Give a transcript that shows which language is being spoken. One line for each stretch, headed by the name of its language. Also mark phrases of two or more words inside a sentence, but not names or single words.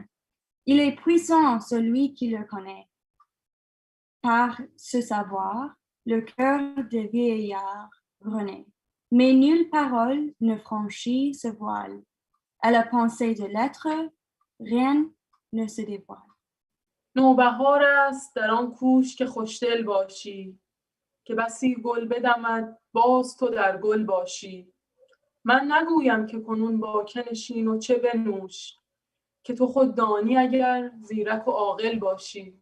French: Il est puissant, celui qui le connaît. Par ce savoir, le cœur des vieillards renaît. Mais nulle parole ne franchit ce voile. À la pensée de l'être, rien ne se dévoile.
Persian: نوبهار است در آن کوش که خوشدل باشی، که بسی گل بدمد باز تو در گل باشی. من نگویم که کنون با که نشین و چه بنوش، که تو خود دانی اگر زیرک و عاقل باشی.